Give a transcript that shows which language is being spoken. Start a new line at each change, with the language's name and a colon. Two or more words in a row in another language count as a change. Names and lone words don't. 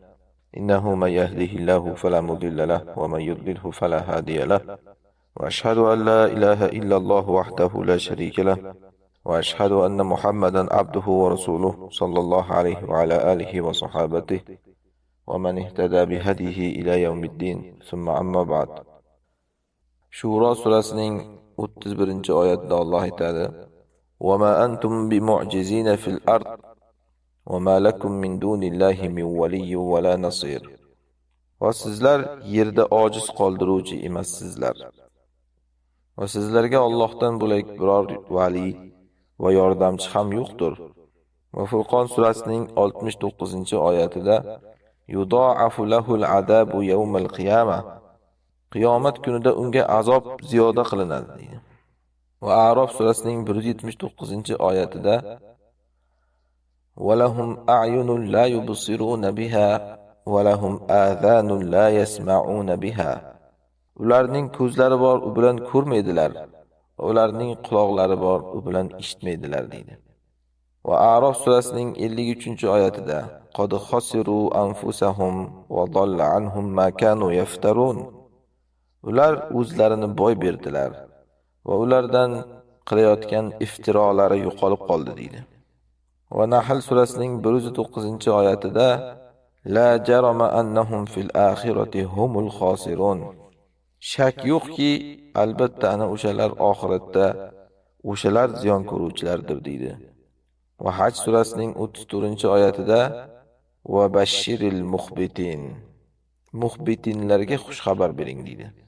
Arabic: إنه من يهده الله فلا مضل له ومن يضلله فلا هادي له، وأشهد أن لا إله إلا الله وحده لا شريك له، وأشهد أن محمدا عبده ورسوله صلى الله عليه وعلى آله وصحابته ومن اهتدى بهديه إلى يوم الدين. ثم أما بعد.
Uzbek: Shura surasining 31-oyatida Alloh aytadi:
Arabic: "وَمَا أَنْتُمْ بِمُعْجِزِينَ فِي الْأَرْضِ وَمَا لَكُمْ مِنْ دُونِ اللَّهِ مِنْ وَلِيٍّ وَلَا نَصِيرٍ."
Uzbek: Va sizlar yerda ojiz qoldiruvchi emassizlar. Va sizlarga Allohdan bo'lak biror vali va yordamchi ham yo'qdir. Va Furqon surasining 69-oyatida
Arabic: "يضاعف له العذاب يوم القيامة."
Uzbek: Qiyomat kunida unga azob ziyoda qilinadi deydi. Va A'rof surasining 179-oyatida
Arabic: "ولهم أعين لا يبصرون بها ولهم آذان لا يسمعون بها."
Uzbek: Ularning ko'zlari bor, u bilan ko'rmaydilar. Ularning quloqlari bor, u bilan eshitmaydilar deydi. Va A'rof surasining 53-oyatida
Arabic: "قد خسروا أنفسهم وضل عنهم ما كانوا يفترون."
Uzbek: Ular o'zlarini boy berdilar va ulardan qilayotgan iftirolari yo'qolib qoldi deydi. Va Nahl surasining 109-oyatida
Arabic: "لا جرم أنهم في الآخرة هم الأخسرون."
Uzbek: Shak yo'qki, albatta ana o'shalar oxiratda o'shalar ziyon ko'ruvchilardir deydi. Va Haj surasining 34-oyatida
Arabic: "وبشر المخبتين."
Uzbek: Muhbitinlarga xush xabar bering deydi.